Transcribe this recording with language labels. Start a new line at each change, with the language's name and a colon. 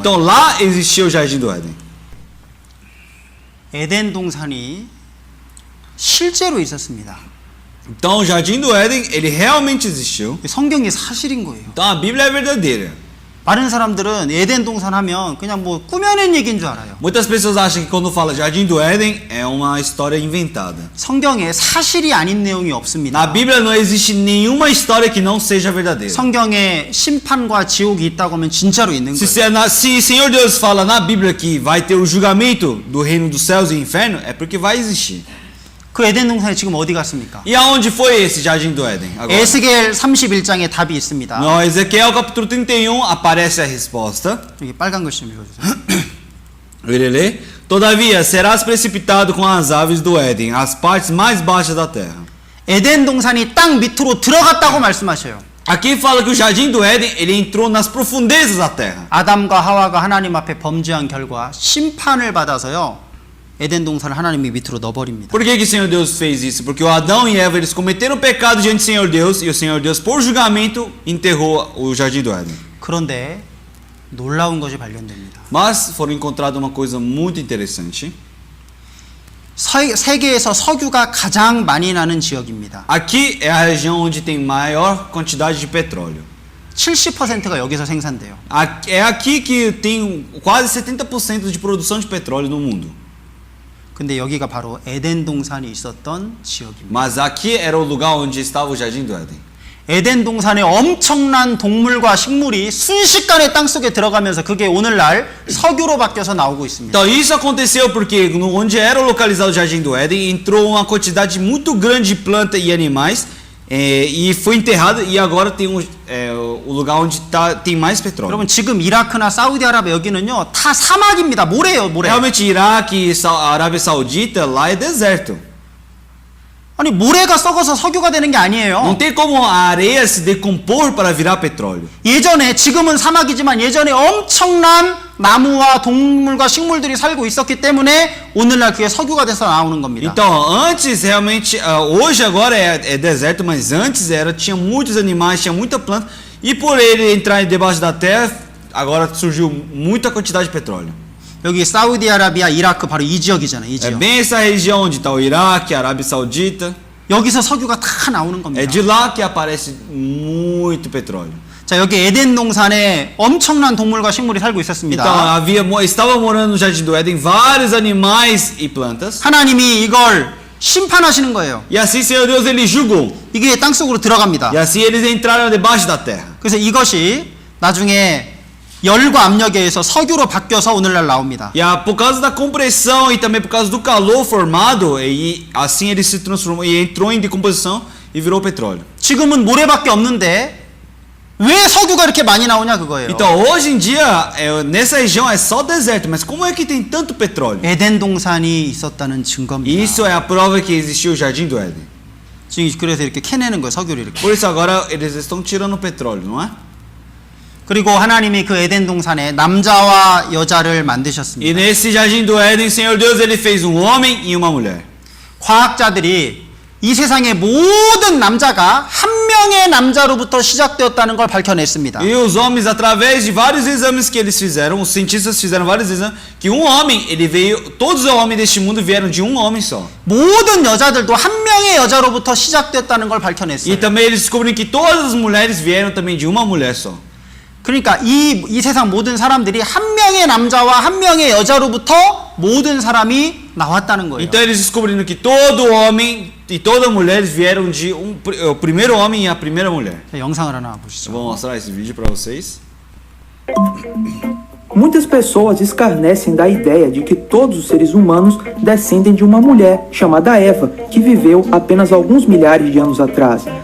Portuguese: Então, lá existia o Jardim do Éden.
Korean: 에덴 동산이 실제로 있었습니다.
Portuguese: Então, o Jardim do Éden, ele realmente existiu.
Korean: 성경이 사실인 거예요.
Portuguese: Então, a Bíblia é verdadeira.
Korean: 많은 사람들은 에덴 동산 하면 그냥 뭐 꾸며낸 얘기인 줄 알아요.
Portuguese: Muitas pessoas acham que quando fala Jardim do Éden é uma história inventada.
Korean: 성경에 사실이 아닌 내용이 없습니다.
Portuguese: Na Bíblia não existe nenhuma história que não seja verdadeira.
Korean: 성경에 심판과 지옥이 있다고 하면 진짜로 있는 거예요.
Portuguese: Se Senhor Deus fala na Bíblia que vai ter o julgamento do reino dos céus e inferno, é porque vai existir.
Korean: 그 에덴 동산이 지금 어디 갔습니까?
Portuguese: E aonde foi esse Jardim do Éden? Agora?
Korean: 에스겔 31장에 답이 있습니다.
Portuguese: No Ezequiel capítulo 31 aparece a resposta.
Korean: 여기 빨간 글씨 좀 읽어주세요.
Portuguese: Ele lê: Todavia serás precipitado com as aves do Éden, as partes mais baixas da terra.
Korean: 에덴 동산이 땅 밑으로 들어갔다고 말씀하셔요.
Portuguese: Aqui fala que o Jardim do Éden ele entrou nas profundezas da terra.
Korean: 아담과 하와가 하나님 앞에 범죄한 결과 심판을 받아서요. 에덴 동산을 하나님이 밑으로 넣어버립니다.
Portuguese: Por que o Senhor Deus fez isso? Porque o Adão e Eva eles cometeram pecado diante do Senhor Deus e o Senhor Deus por julgamento enterrou o Jardim do Éden.
Korean: 그런데 놀라운 것이 발견됩니다.
Portuguese: Mas foram encontradas uma coisa muito interessante.
Korean: 세계에서 석유가 가장 많이 나는 지역입니다.
Portuguese: Aqui é a região onde tem maior quantidade de petróleo.
Korean: 70%가 여기서 생산돼요.
Portuguese: É aqui que tem quase 70% de produção de petróleo no mundo.
Korean: 근데 여기가 바로 에덴 동산이 있었던 지역입니다.
Portuguese: Mas aqui era o lugar onde estava o Jardim do Éden.
Korean: 에덴 동산에 엄청난 동물과 식물이 순식간에 땅속에 들어가면서 그게 오늘날 석유로 바뀌어서 나오고 있습니다.
Portuguese: Então isso aconteceu porque onde era localizado o Jardim do Éden entrou uma quantidade muito grande de plantas e animais e foi enterrado e agora tem o lugar onde tem mais petróleo.
Korean: 여러분 지금 이라크나 사우디아라비아 여기는요 다 사막입니다. 모래예요, 모래.
Portuguese: Realmente Iraque e a Arábia Saudita lá é deserto.
Korean: 아니 모래가 썩어서 석유가 되는 게 아니에요.
Portuguese: Não tem como a areia se decompor para virar petróleo.
Korean: 예전에 지금은 사막이지만 예전에 엄청난 나무와 동물과 식물들이 살고 있었기 때문에 오늘날 그게 석유가 돼서 나오는 겁니다.
Portuguese: Então, antes realmente, hoje agora é deserto, mas antes tinha muitos animais, tinha muita planta, e por ele entrar debaixo da terra, agora surgiu muita quantidade de petróleo.
Korean: 여기 사우디아라비아, 이라크 바로 이 지역이잖아요. 이
Portuguese: É
Korean: 지역.
Portuguese: bem essa região onde está o Iraque, a Arábia Saudita.
Korean: 여기서 석유가 다 나오는
Portuguese: É
Korean: 겁니다.
Portuguese: de lá que aparece muito petróleo.
Korean: 자, 여기 에덴 동산에 엄청난 동물과 식물이 살고 있었습니다.
Portuguese: Então, estava morando no Jardim do Éden vários animais e plantas.
Korean: 하나님이 이걸 심판하시는 거예요.
Portuguese: E assim, Senhor Deus, ele julgou.
Korean: 이게 땅속으로 들어갑니다.
Portuguese: E assim eles entraram debaixo da terra.
Korean: 그래서 이것이 나중에 열과 압력에 의해서 석유로 바뀌어서 오늘날 나옵니다.
Portuguese: E por causa da compressão e também por causa do calor formado, e assim ele se transformou e entrou em decomposição e virou petróleo.
Korean: 지금은 모래밖에 없는데 왜 석유가 이렇게 많이 나오냐 그거예요.
Portuguese: Então hoje em dia nessa região é só deserto, mas como é que tem tanto petróleo?
Korean: 에덴 동산이 있었다는 증거입니다.
Portuguese: Isso é a prova que existiu o Jardim do Éden.
Korean: 지금 그래서 이렇게 캐내는 거예요, 석유를 이렇게.
Portuguese: Por isso agora eles estão tirando o petróleo, não é?
Korean: 그리고 하나님이 그 에덴 동산에 남자와 여자를
Portuguese: E
Korean: 만드셨습니다.
Portuguese: nesse Jardim do Éden, Senhor Deus, ele fez um homem e uma mulher.
Korean: 과학자들이 이 세상의 모든 남자가 한 명의 남자로부터 시작되었다는 걸 밝혀냈습니다.
Portuguese: E os homens, através de vários exames que eles fizeram, os cientistas fizeram vários exames, que um homem, ele veio, todos os homens deste mundo vieram de um homem só.
Korean: 모든 여자들도 한 명의 여자로부터 시작됐다는 걸 밝혀냈어요.
Portuguese: E também eles descobriram que todas as mulheres vieram também de uma mulher só.
Korean: 그러니까 이 세상 모든 사람들이 한 명의 남자와 한 명의 여자로부터 모든 사람이 나왔다는 거예요.
Portuguese: Então eles descobriram que todo homem e toda mulher vieram de o primeiro homem e a primeira mulher.
Korean: 자, 영상을 하나
Portuguese: Eu
Korean: 보시죠.
Portuguese: vou mostrar esse vídeo para vocês. Muitas pessoas escarnecem da ideia de que todos os seres humanos descendem de uma mulher chamada Eva, que viveu apenas alguns milhares de anos atrás.